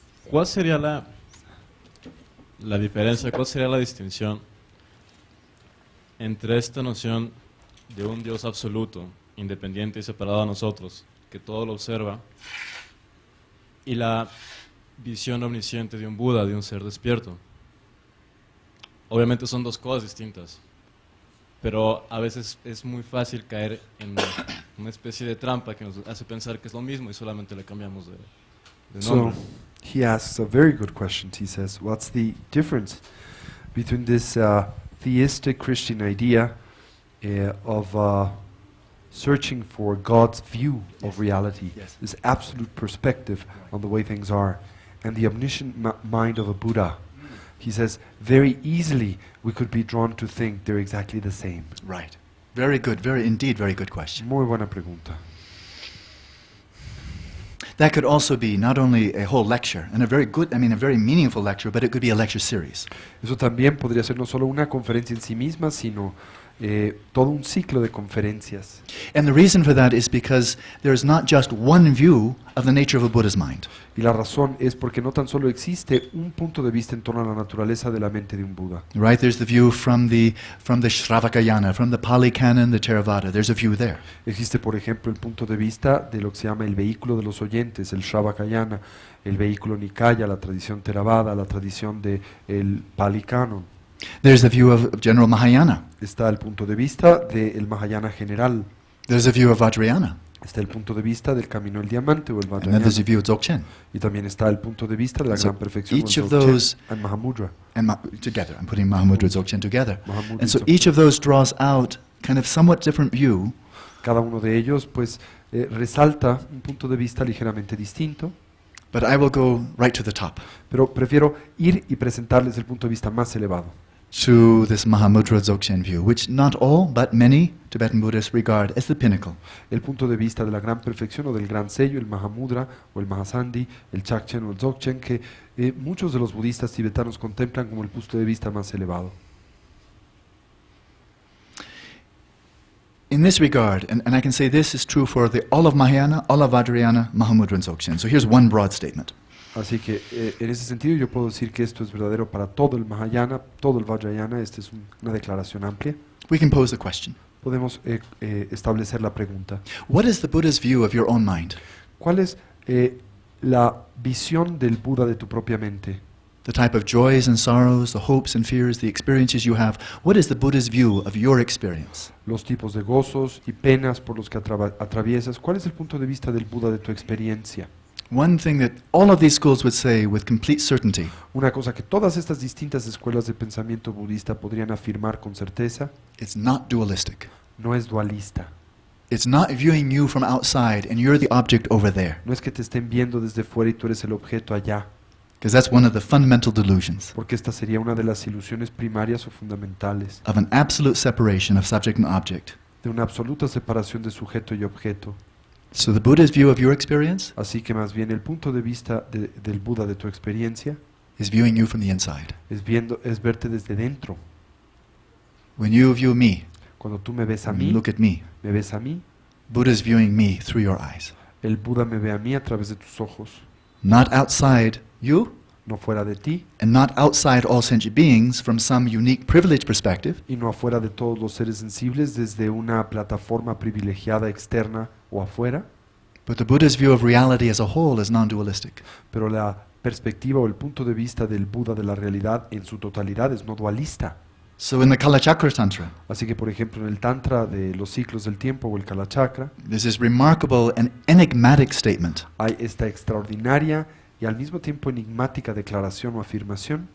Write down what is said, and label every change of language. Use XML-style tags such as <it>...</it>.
<es>¿Cuál sería la diferencia, cuál sería la distinción entre esta noción de un Dios absoluto, independiente y separado de nosotros, que todo lo observa, y la visión omnisciente de un Buda, de un ser despierto? Obviamente son dos cosas distintas, pero a veces es muy fácil caer en una especie de trampa que nos hace pensar que es lo mismo y solamente le cambiamos de nombre.</es> <en>So he asks a very good question. He says, what's the difference between this theistic Christian idea of searching for God's view of reality, Yes. this absolute perspective on the way things are, and the omniscient mind of a Buddha? He says, very easily we could be drawn to think they're exactly the same. Right. Very good. Very good question.</en> <es>Muy buena pregunta.</es> <en>That could also be not only a whole lecture, and a very meaningful lecture, but it could be a lecture series.</en> <es>Eso también podría ser no solo una conferencia en sí misma, sino todo un ciclo de conferencias.</es> <en>And the reason for that is because there is not just one view of the nature of a Buddha's mind.</en> <es>Y la razón es porque no tan solo existe un punto de vista en torno a la naturaleza de la mente de un Buda.</es> <en>Right? There's the view from the Shravakayana, from the Pali Canon, the Theravada. There's a view there.</en> <es>Existe, por ejemplo, el punto de vista de lo que se llama el vehículo de los oyentes, el Shravakayana, el vehículo Nikaya, la tradición Theravada, la tradición del Pali Canon.</es> <en>There's the view of General Mahayana.</en> <es>Está el punto de vista del Mahayana general.</es> <en>There's a view of Vajrayana.</en> <es>Está el punto de vista del camino del diamante o el</es> <en>And then there's a</en> <es>Vajrayana.</es> <en>view of Dzogchen.</en> <es>Y también está el punto de vista de la</es> <en>So</en> <es>gran perfección</es> <en>each</en> <es>o el</es> <en>of</en> <es>Dzogchen</es> <en>those- and Mahamudra. And together. I'm putting Mahamudra Dzogchen together.</en> <es>Mahamudra</es> <en>And so</en> <es>y Dzogchen.</es> <en>each of those draws out kind of somewhat different view,</en> <es>Cada uno de ellos pues resalta un punto de vista ligeramente distinto,</es> <en>but I will go right to the top.</en> <es>pero prefiero ir y presentarles el punto de vista más elevado.</es> <en>to this Mahamudra Dzogchen view, which not all, but many Tibetan Buddhists regard as the pinnacle.</en> <es>El punto de vista de la gran perfección o del gran sello, el Mahamudra o el Mahasandhi, el Chakchen o el Dzogchen, que muchos de los budistas tibetanos contemplan como el punto de vista más elevado.</es> <en>In this regard, and I can say this is true for all of Mahayana, all of Vajrayana, Mahamudra and Dzogchen. So here's one broad statement.</en> <es>Así que en ese sentido yo puedo decir que esto es verdadero para todo el Mahayana, todo el Vajrayana. Esta es una declaración amplia.</es> <en>We can pose the question.</en> <es>Podemos establecer la pregunta.</es> <en>What is the Buddha's view of your own mind?</en> <es>¿Cuál es la visión del Buda de tu propia mente?</es> <en>The type of joys and sorrows, the hopes and fears, the experiences you have. What is the Buddha's view of your experience?</en> <es>Los tipos de gozos y penas por los que atraviesas. ¿Cuál es el punto de vista del Buda de tu experiencia?</es> <en>One thing that all of these schools would say with complete certainty</en> <es>Una cosa que todas estas distintas escuelas de pensamiento budista podrían afirmar con certeza,</es> <en>it's not dualistic.</en> <es>no es dualista.</es> <en>It's not viewing you from outside and you're the object over there.</en> <es>No es que te estén viendo desde fuera y tú eres el objeto allá,</es> <en>Because that's one of the fundamental delusions</en> <es>porque esta sería una de las ilusiones primarias o fundamentales</es> <en>of an absolute separation of subject and object.</en> <es>de una absoluta separación de sujeto y objeto.</es> <en>So the Buddha's view of your experience</en> <es>Así que más bien el punto de vista del Buda de tu experiencia</es> <en>is viewing you from the inside.</en> <es>es verte desde dentro.</es> <en>When you view me,</en> <es>Cuando tú me ves a</es> <en>when you</en> <es>mí,</es> <en>look at me, Buddha's viewing me through your eyes.</en> <es>el Buda me ve a mí a través de tus ojos,</es> <en>Not outside you,</en> <es>no fuera de ti</es> <en>and not outside all sentient beings from some unique privileged perspective,</en> <es>y no afuera de todos los seres sensibles desde una plataforma privilegiada externa o afuera,</es> <en>but the Buddha's view of reality as a whole is non-dualistic.</en> <es>pero la perspectiva o el punto de vista del Buda de la realidad en su totalidad es no dualista.</es> <en>So in the Kalachakra Tantra,</en> <es>Así que, por ejemplo, en el Tantra de los ciclos del tiempo o el Kalachakra,</es> <en>there's this remarkable and enigmatic statement.</en> <es>hay esta extraordinaria y al mismo tiempo enigmática declaración o afirmación.</es>